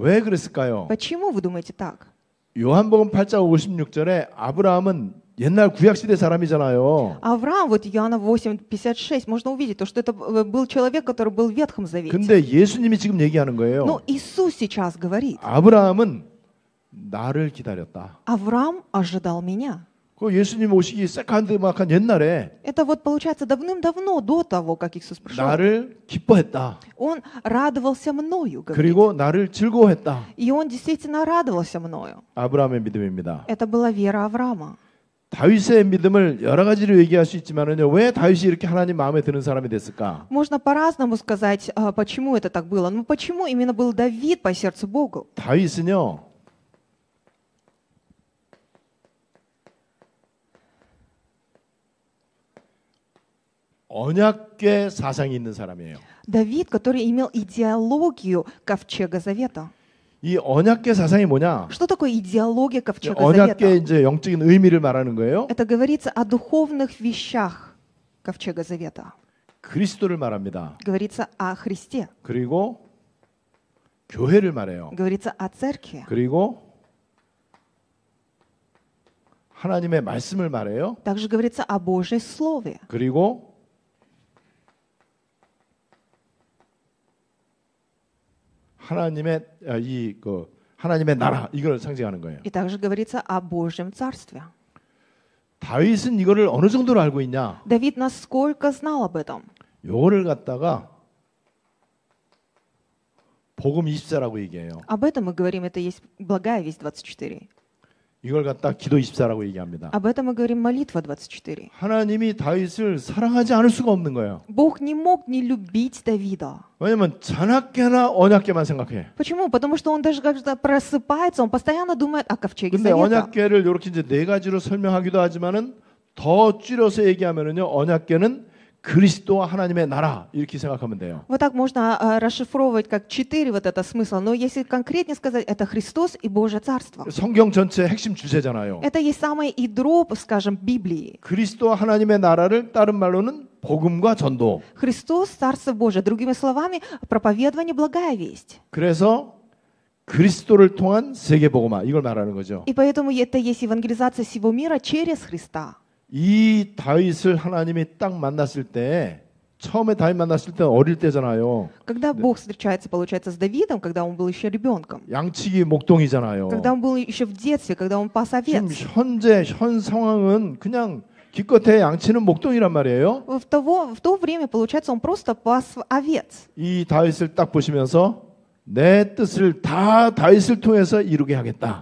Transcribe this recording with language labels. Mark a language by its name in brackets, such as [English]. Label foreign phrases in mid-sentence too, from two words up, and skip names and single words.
[Korean] 왜 그랬을까요? [Russian] Почему вы думаете так? [Korean] 요한복음 8장 56절에 아브라함은 옛날 구약시대 사람이잖아요. [Russian] Авраам, вот Иоанна 8:56, можно увидеть, то, что это был человек, который был в Ветхом Завете. [Korean] 근데 예수님이 지금 얘기하는 거예요. [Russian] Но Иисус сейчас говорит, [Korean] 아브라함은 나를 기다렸다. [Russian] Авраам ожидал меня. [Korean] 그 예수님 오시기 새카한드막한 옛날에 [Russian] Это вот получается давным-давно, до того, как Иисус пришел. [Korean] 나를 기뻐했다. [Russian] Он радовался мною, говорит. [Korean] 그리고 나를 즐거워했다. [Russian] И он действительно радовался мною. [Korean] 아브라함의 믿음입니다. [Russian] Это была вера Авраама. [Korean] 다윗의 믿음을 여러 가지로 얘기할 수 있지만은요. 왜 다윗이 이렇게 하나님 마음에 드는 사람이 됐을까? [Russian] Можно по-разному сказать, почему это так было. Но почему именно был Давид по сердцу Богу? [Korean] 다윗은요. 언약궤 사상이 있는 사람이에요. [Russian] Давид, который имел идеологию Ковчега Завета. [Korean] 이 언약궤 사상이 뭐냐? [Russian] Что такое идеология Ковчега [Korean] 언약궤 [Russian] Завета? [Korean] 이제 영적인 의미를 말하는 거예요. [Russian] Это говорится о духовных вещах Ковчега Завета. [Korean] 그리스도를 말합니다. [Russian] Говорится о Христе. [Korean] 그리고 교회를 말해요. [Russian] Говорится о церкви. [Korean] 그리고 하나님의 말씀을 말해요. [Russian] Также говорится о Божьем Слове. [Korean] 그리고 하나님의 하나님의 나라 이걸 상징하는 거예요. [Russian] И также говорится о Божьем Царстве. [Korean] 다윗은 이거를 어느 정도로 알고 있냐? [Russian] Давид насколько знал об этом? [Korean] 요거를 갖다가 복음 24라고 얘기해요. [Russian] Об этом мы говорим, это есть благая весть 24. [Korean] 이걸 갖다 기도 24라고 얘기합니다. [Russian] Об этом мы говорим молитва 24. [Korean] 하나님이 다윗을 사랑하지 않을 수가 없는 거예요. [Russian] Бог не мог не любить Давида. [Korean] 왜냐면 잔악계나 언약계만 생각해. [Russian] Почему? Потому что он даже когда просыпается, он постоянно думает о ковчеге [Korean] 근데 [Russian] Завета. [Korean] 언약계를 이렇게 이제 네 가지로 설명하기도 하지만은 더 줄여서 얘기하면은요. 언약계는 그리스도와 하나님의 나라 이렇게 생각하면 돼요. [Russian] Вот так можно расшифровывать как 4 вот это смысла. Но если конкретнее сказать, это Христос и Божье Царство. [Korean] 성경 전체의 핵심 주제잖아요. [Russian] Это есть самое ядро, скажем, Библии. [Korean] 그리스도와 하나님의 나라를 다른 말로는 복음과 전도. [Russian] Христос, Царство Божие. Другими словами, проповедование, благая весть. [Korean] 그래서 그리스도를 통한 세계 복음화 이걸 말하는 거죠. [Russian] И поэтому это есть евангелизация всего мира через Христа. [Korean] 이 다윗을 하나님이 딱 만났을 때 처음에 다윗 만났을 때 어릴 때잖아요. [Russian] Когда Бог встречается, получается, с Давидом, когда он был еще ребенком. [Korean] 양치기 목동이잖아요. [Russian] Когда он был еще в детстве, когда он пас [Korean] 지금 [Russian] овец. [Korean] 현 상황은 그냥 기껏해 양치는 목동이란 말이에요. [Russian] В то время, получается, он просто пас овец. [Korean] 이 다윗을 딱 보시면서 내 뜻을 다 다윗을 통해서 이루게 하겠다.